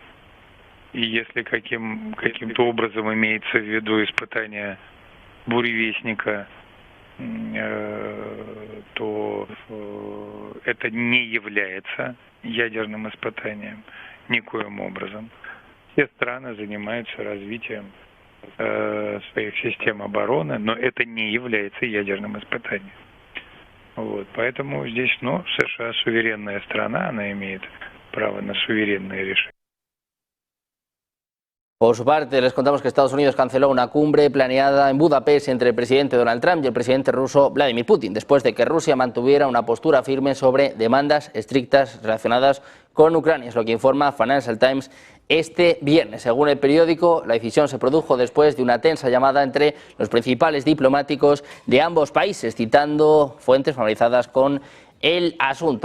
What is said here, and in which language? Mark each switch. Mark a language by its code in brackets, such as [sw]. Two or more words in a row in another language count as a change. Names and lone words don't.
[ru] И если каким-то образом имеется в виду испытание буревестника, то это не является ядерным испытанием никоим образом. Все страны занимаются развитием своих систем обороны, но это не является ядерным испытанием. Вот, поэтому здесь, США суверенная страна, она имеет право на суверенные решения. [es] Por su parte, les contamos que Estados Unidos canceló una cumbre planeada en Budapest entre el presidente Donald Trump y el presidente ruso Vladimir Putin, después de que Rusia mantuviera una postura firme sobre demandas estrictas relacionadas con Ucrania. Es lo que informa Financial Times este viernes. Según el periódico, la decisión se produjo después de una tensa llamada entre los principales diplomáticos de ambos países, citando fuentes familiarizadas con el asunto.